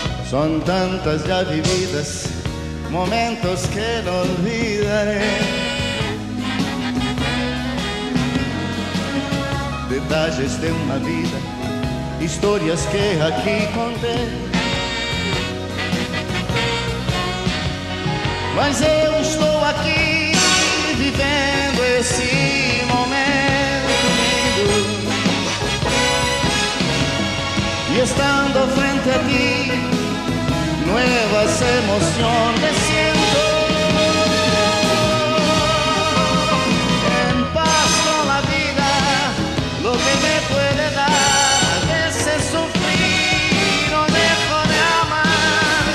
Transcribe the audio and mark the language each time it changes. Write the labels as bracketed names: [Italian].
[Spanish] Son tantas ya vividas, momentos que no olvidaré. Detalles de una vida, historias que aquí conté. [Portuguese] Mas eu estou aqui vivendo esse momento lindo. [Spanish] Y estando frente a ti, nuevas emociones siento. En paz con la vida, lo que me puede dar. A veces sufrí, no dejo de amar.